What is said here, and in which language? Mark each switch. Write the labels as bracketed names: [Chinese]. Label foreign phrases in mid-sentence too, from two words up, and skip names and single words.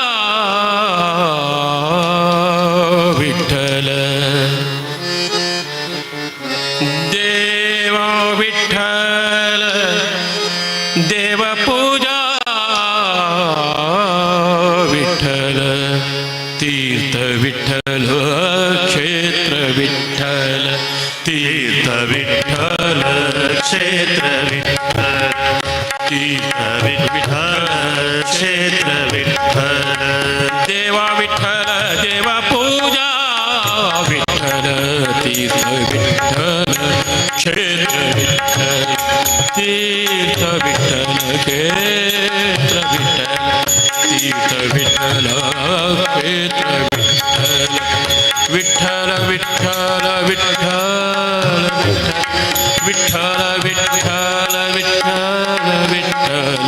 [Kannada] ವಿಠಲ ದೇವ ವಿಠಲ ದೇವ ಪೂಜಾ ವಿಠಲ ತೀರ್ಥ ವಿಠಲ ಕ್ಷೇತ್ರ ವಿಠಲ [Marathi] तीर्थ विठ्ठल क्षेत्र विठ्ठल तीर्थ विठ्ठल क्षेत्र विठ्ठल देवा विठ्ठल देवा पूजा विठ्ठल तीर्थ विठ्ठल क्षेत्र विठ्ठल तीर्थ विठ्ठल क्षेत्र विठ्ठल तीर्थ विठ्ठल क्षेत्र विठ्ठल विठ्ठल विठ्ठल विठ्ठल विठ्ठल विठ्ठल विठ्ठल